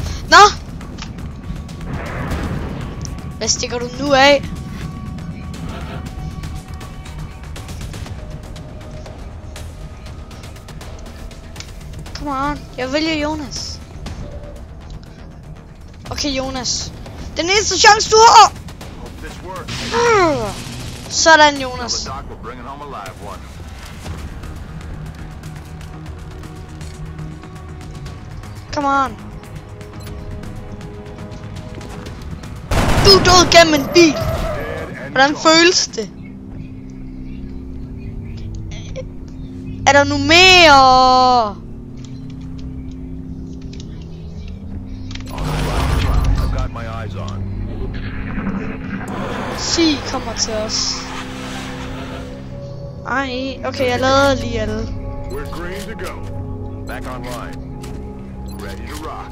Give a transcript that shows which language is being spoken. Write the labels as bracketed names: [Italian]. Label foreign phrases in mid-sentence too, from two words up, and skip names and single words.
[Danish] Nå! Hvad stikker du nu af? [English] Come on, [Danish] jeg vælger Jonas. Okay, Jonas. Den eneste chance du har! Sådan, Jonas. [English] Come on. [Danish] Du er død gennem en bil. Hvordan føles det? Er der nu mere? Sig kommer til os. Ej, okay, jeg lader lige alle. [English] We're green to go. Back online. Ready to rock.